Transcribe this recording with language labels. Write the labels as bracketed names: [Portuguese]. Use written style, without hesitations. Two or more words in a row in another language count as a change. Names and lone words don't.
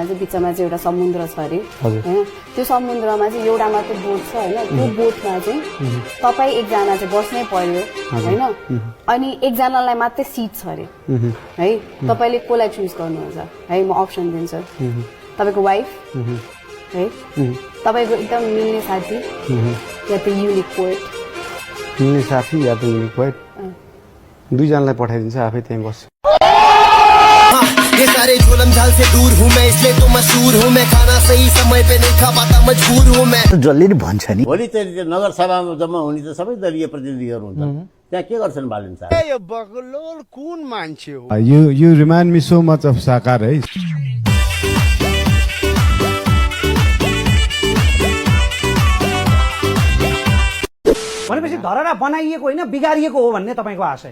[Nepali] चाहिँ बिचमा चाहिँ एउटा समुद्र छ अरे होइन त्यो समुद्रमा चाहिँ एउटा मात्र बोट छ होइन त्यो बोटमा चाहिँ तपाईँ एकजना चाहिँ बस्नै पर्यो होइन अनि एकजनालाई मात्रै सिट छ अरे है तपाईँले कसलाई चुज गर्नुहुन्छ है म अप्सन दिन्छु तपाईँको वाइफ है तपाईँको एकदम मिल्ने साथी या त [English] unique poet [Nepali] मिल्ने साथी या त [English] unique poet [Nepali] दुईजनालाई पठाइदिन्छ आफै त्यहीँ बस्छु [Hindi] ये सारे झोलम झाल से दूर हूँ मैं इसलिए तो मशहूर हूँ मैं खाना सही समय पे नहीं खा पाता मजबूर हूँ मैं [Nepali] जसले नि भन्छ नि भोलि चाहिँ नगरसभामा जम्मा हुने त सबै दलीय प्रतिनिधिहरू हुन्छन् त्यहाँ के गर्छन् बालिन साहब यो बगलोल कुन मान्छे हो [English] You remind me so much of Sakar है [Nepali] भनेपछि धरहरा बनाइएको होइन बिगारिएको हो भन्ने तपाईँको आशय